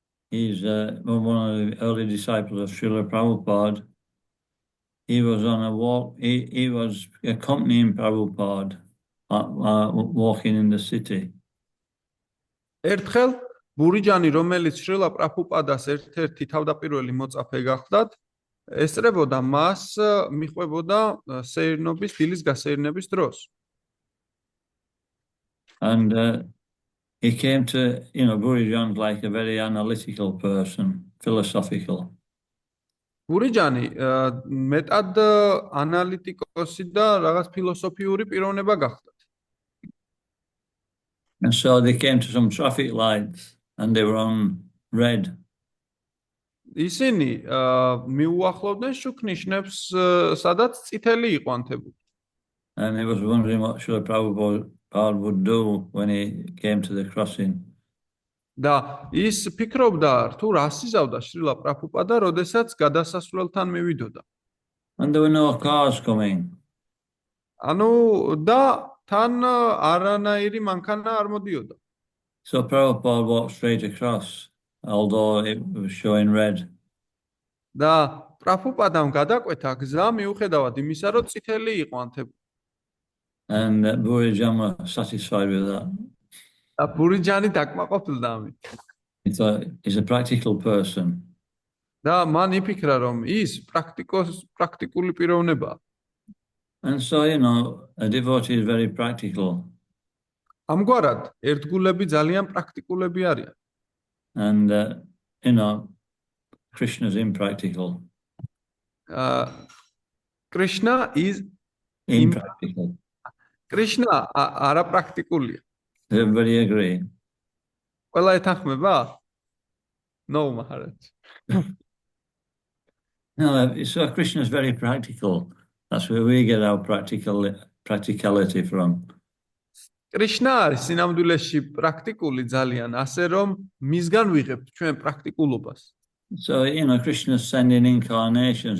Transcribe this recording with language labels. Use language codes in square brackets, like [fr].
[en] He's one of the early disciples of Srila Prabhupada. He was on a walk, he was accompanying Prabhupada walking in the city. [ka] ერთხელ ბურიჯანი, რომელიც შრილა პრაბჰუპადას ერთ-ერთი თავდაპირველი მოწაფე გახლდათ, ესწრებოდა მას, მიყვებოდა სეირნობის, დილის გასეირნების დროს. [en] And he came to, Burijan's like a very analytical person, philosophical. [ka] ბურიჯანი მეტად ანალიტიკოსი და რაღაც ფილოსოფიური პიროვნება გახლდათ. [en] And so they came to some traffic lights and they were on red. [ka] ისინი მიუახლოვდნენ შუქნიშნებს, სადაც წითელი იყო ანთებული. [en] And he was wondering what Srila Prabhupada would do when he came to the crossing. [ka] და ის ფიქრობდა, თუ რას იზავდა შრილა პრაბჰუპადა, როდესაც გადასასვლელთან მივიდოდა. [en] And there were no cars coming. [ka] ანუ და თან არანაირი მანქანა არ მოდიოდა. [en] So Prabhupada walked straight across, although it was showing red. [ka] და პრაბჰუპადამ გადაკვეთა გზა მიუხედავად იმისა, რომ წითელი იყო ანთებული. [en] And Burijan was satisfied with that. [ka] და ბურიჯანი დაკმაყოფილდა ამით. [en] He thought he's a practical person. [ka] და მან იფიქრა, რომ ის პრაქტიკული პიროვნებაა. [en] And so, a devotee is very practical. [ka] ამგვარად, ერთგულები ძალიან პრაქტიკულები არიან. [en] And, Krishna is impractical. Krishna is Impractical. [ka] Krishna არაპრაქტიკულია. [en] Does everybody agree? [ka] ყველა ეთანხმება? [en] No, Maharaj. No, so Krishna is very practical. That's where we get our practicality from. [ka] კრიშნა არის სინამდვილეში პრაქტიკული ძალიან, ასე რომ მისგან ვიღებთ ჩვენ პრაქტიკულობას. [en] So, Krishna is sending incarnations.